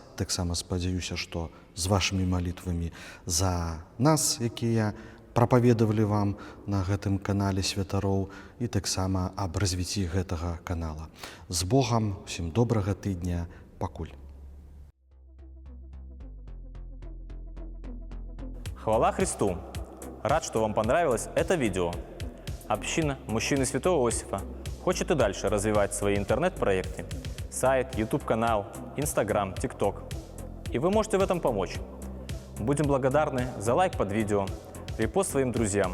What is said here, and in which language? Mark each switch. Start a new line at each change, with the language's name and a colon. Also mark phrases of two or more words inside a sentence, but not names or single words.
Belarusian: Таксама спадзяюся, што з вашымі малітвамі за нас, якія прапаведавалі вам на гэтым канале святароў, і таксама аб развіцці гэтага канала. З Богам, усім добрага тыдня, пакуль. Хвала Христу!
Russian: Рад, что вам понравилось это видео. Община Мужчины Святого Иосифа хочет и дальше развивать свои интернет-проекты. Сайт, YouTube-канал, Instagram, TikTok. И вы можете в этом помочь. Будем благодарны за лайк под видео, репост своим друзьям.